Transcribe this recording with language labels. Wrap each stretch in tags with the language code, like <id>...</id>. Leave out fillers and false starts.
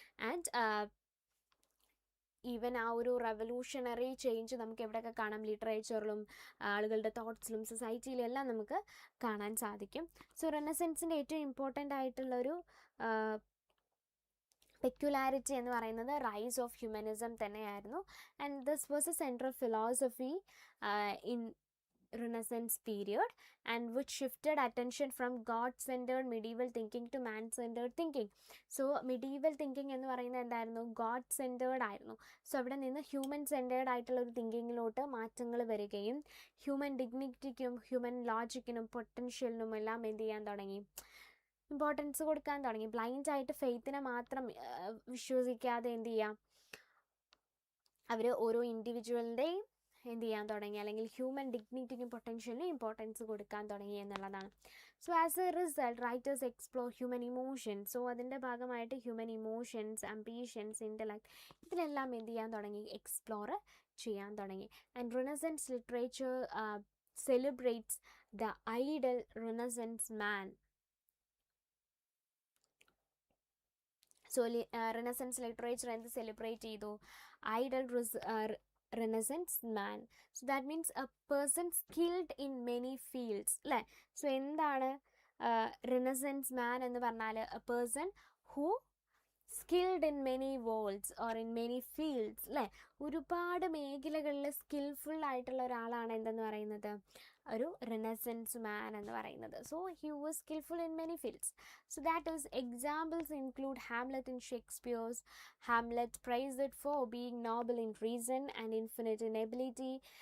<ml>And even ആ ഒരു revolutionary change നമുക്ക് എവിടെയൊക്കെ കാണാം, ലിറ്ററേച്ചറിലും ആളുകളുടെ തോട്ട്സിലും സൊസൈറ്റിയിലും എല്ലാം നമുക്ക് കാണാൻ സാധിക്കും. സോ റിനസൻസിൻ്റെ ഏറ്റവും ഇമ്പോർട്ടൻ്റ് ആയിട്ടുള്ളൊരു പെക്യുലാരിറ്റി എന്ന് പറയുന്നത് റൈസ് ഓഫ് ഹ്യൂമനിസം തന്നെയായിരുന്നു.</ml> <en>And this was a central philosophy in Renaissance period, and which shifted attention from God-centered medieval thinking to man-centered thinking.</en> <ml>So medieval thinking എന്ന് പറയുന്നത് എന്തായിരുന്നു, God-centered ആയിരുന്നു. സോ അവിടെ നിന്ന് ഹ്യൂമൻ-centered ആയിട്ടുള്ള ഒരു തിങ്കിങ്ങിലോട്ട് മാറ്റങ്ങൾ വരികയും ഹ്യൂമൻ ഡിഗ്നിറ്റിക്കും ഹ്യൂമൻ ലോജിക്കിനും പൊട്ടൻഷ്യലിനും എല്ലാം എന്ത് ചെയ്യാൻ തുടങ്ങി, ഇമ്പോർട്ടൻസ് കൊടുക്കാൻ തുടങ്ങി. ബ്ലൈൻഡായിട്ട് ഫെയ്ത്തിനെ മാത്രം വിശ്വസിക്കാതെ എന്ത് ചെയ്യാം, അവർ ഓരോ ഇൻഡിവിജ്വലിൻ്റെയും എന്ത് ചെയ്യാൻ തുടങ്ങി, അല്ലെങ്കിൽ ഹ്യൂമൻ ഡിഗ്നിറ്റിക്കും പൊട്ടൻഷ്യലിനും ഇമ്പോർട്ടൻസ് കൊടുക്കാൻ തുടങ്ങി എന്നുള്ളതാണ്.</ml> <en>So as a result writers explore human emotions.</en> <ml>So അതിൻ്റെ ഭാഗമായിട്ട് ഹ്യൂമൻ ഇമോഷൻസ്, അംബീഷൻസ്, ഇൻ്റലക്ട്, ഇതിലെല്ലാം എന്ത് ചെയ്യാൻ തുടങ്ങി, എക്സ്പ്ലോർ ചെയ്യാൻ തുടങ്ങി.</ml> <en>And Renaissance literature celebrates the ideal Renaissance man.</en> <ml>So റിനസൻസ് literature എന്ത് സെലിബ്രേറ്റ് ചെയ്തു?</ml> <en>Ideal Renaissance man. So that means a person skilled in many fields, അല്ലേ?</en> <ml>സോ എന്താണ് Renaissance man എന്ന് പറഞ്ഞാൽ?</ml> <en>A person who skilled in many worlds or in many fields, അല്ലേ?</en> <ml>ഒരുപാട് മേഖലകളിൽ skilful ആയിട്ടുള്ള ഒരാളാണ് എന്തെന്ന് പറയുന്നത്? ഒരു റിനസൻസ് മാൻ എന്ന് പറയുന്നത്.</ml> <en>So he was skilful in many fields. So that is examples include Hamlet in Shakespeare's. Hamlet praised for being noble in reason and infinite in ability.</en>